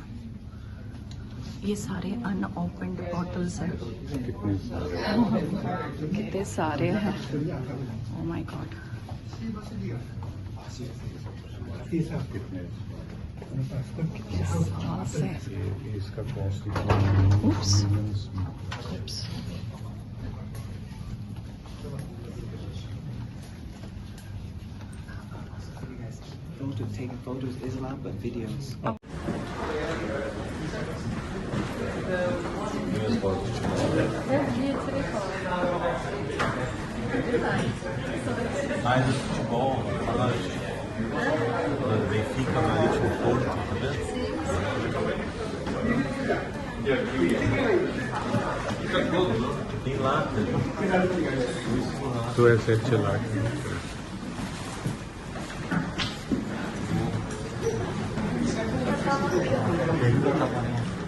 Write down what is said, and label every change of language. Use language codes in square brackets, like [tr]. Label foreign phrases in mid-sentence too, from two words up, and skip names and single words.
[hi] ये सारे [en] unopened bottles [hi] हैं. कितने सारे हैं. [en] oh my god. [hi] इसका कॉस्ट [en] Oops. Oops. Taking photos is allowed, but videos. [pt] Mais o futebol, Benfica, Marítimo, Porto, tá vendo? Tem lata. [hi] तो ऐसे चला [pt] Pergunta para